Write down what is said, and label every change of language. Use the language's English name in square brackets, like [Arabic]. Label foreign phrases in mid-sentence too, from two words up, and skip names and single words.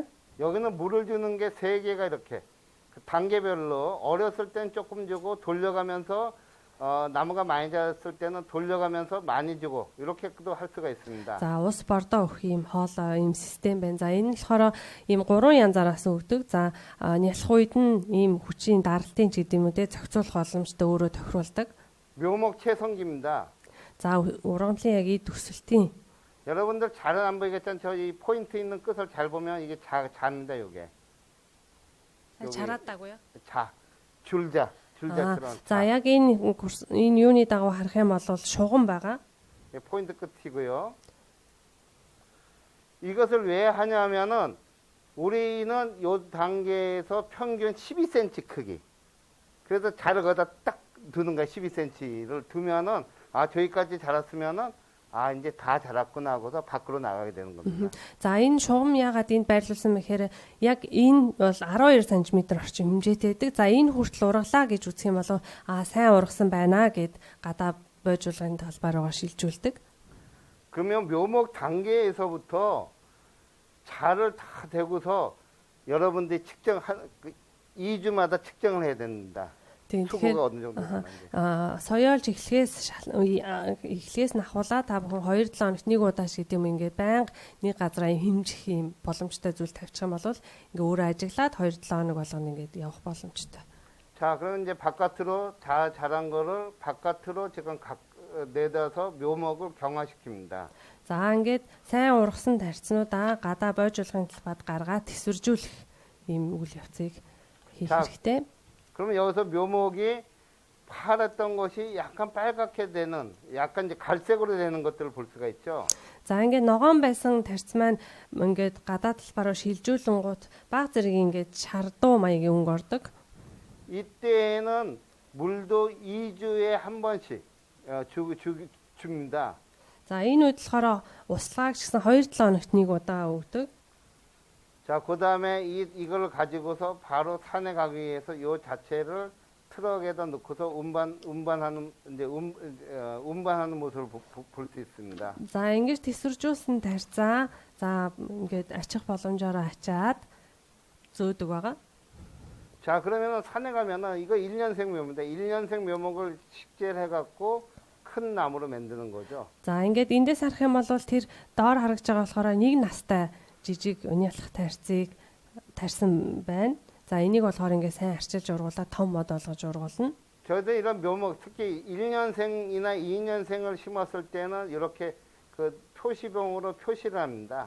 [Korean] 여기는 물을 주는 게 세 개가 이렇게 단계별로 어렸을 땐 조금 주고 돌려가면서 나무가 많이 자랐을 때는 돌려가면서 많이 주고 이렇게도 할 수가 있습니다. [Mongolian] За ус бордоо өгөх юм хоол ийм систем байна. За энэ нь болохоор ийм 3 янзаараас өгдөг. За нялх үед нь ийм хүчийн даралтын ч гэдэг юм уу те зохицуулах боломжтой өөрө тохируулдаг. [Korean] 묘목 채성기입니다. [Mongolian] За ургамлын яг ий төсөлтийн [Korean] 여러분들 잘은 안 보이겠지만 저 이 포인트 있는 끝을 잘 보면 이게 자입니다. 요게 여기. 잘았다고요? 줄자처럼. [Mongolian] За яг энэ юуны дагуу харах юм бол шугам байгаа. [Korean] 포인트 끝이고요. 이것을 왜 하냐면은 우리는 요 단계에서 평균 12cm 크기. 그래서 자를 거기다 딱 두는 거야. 12cm를 두면은 저기까지 자랐으면은 이제 다 자랐구나 하고서 밖으로 나가게 되는 겁니다. [Mongolian] За энэ шугам яагаад энд байрлуулсан мэхээр яг энэ бол 12 см орчим хэмжээтэй байдаг. За энэ хүртэл ургалаа гэж үзэх юм бол сайн ургасан байна гэд гадаа бойжуулгын талбаар шилжүүлдэг. [Korean] 그러면 묘목 단계에서부터 자를 다 대고서 여러분들이 2주마다 측정을 해야 됩니다. 수고가 어느 정도 되는지. [Mongolian] соёолж эхлээс нь ахуулаад та бүхэн 2-7 хоногт нэг удаа шиг гэдэг юм ингээд байнга нэг газараа хэмжих юм боломжтой зүйл тавьчих юм бол ингээ өөрөө ажиглаад 2-7 хоног болгоно ингээд явах боломжтой. [Korean] 자, 그럼 이제 바깥으로 다 자란 거를 바깥으로 지금 내다서 묘목을 경화시킵니다. [Mongolian] За ингээд сайн ургасан тарьцнуудаа гадаа бойжуулгын талбайд гаргаад төсвөржүүлэх ийм үйл явцыг хийх хэрэгтэй. [Korean] 그러면 여기서 묘목이 파랬던 것이 약간 빨갛게 되는, 약간 이제 갈색으로 되는 것들을 볼 수가 있죠. [Mongolian] За ингээд ногоон байсан тарьц маань ингээд гадаа талбараа шилжүүлэнгууд баг зэрэг ингээд шардуу маягийн өнгө ордог. [Korean] 이때에는 물도 2주에 한 번씩 줍니다. [Mongolian] За энэ үед болохоор услааг ч гэсэн 2-7 хоногт нэг удаа өгдөг. [Korean] 자, 그다음에 이걸 가지고서 바로 산에 가기 위해서 요 자체를 트럭에다 넣고서 운반하는 모습을 볼 수 있습니다. [Mongolian] За ингэж төсвөржүүлсэн тарьцаа за ингээд ачих боломжоор ачаад зөөдөг байгаа. [Korean] 자, 그러면은 산에 가면은 이거 1년생 묘목입니다. 1년생 묘목을 식재를 해갖고 큰 나무로 만드는 거죠. [Mongolian] За ингээд эндээс харах юм бол тэр доор харагдж байгаа болохоор нэг настай жижиг униалах тарьцыг тарьсан байна. За энийг болохоор ингээд сайн арчилж ургуулаад том мод болгож ургуулна. [Korean] 저희도 이런 묘목 특히 1년생이나 2년생을 심었을 때는 이렇게 그 표시봉으로 표시를 합니다.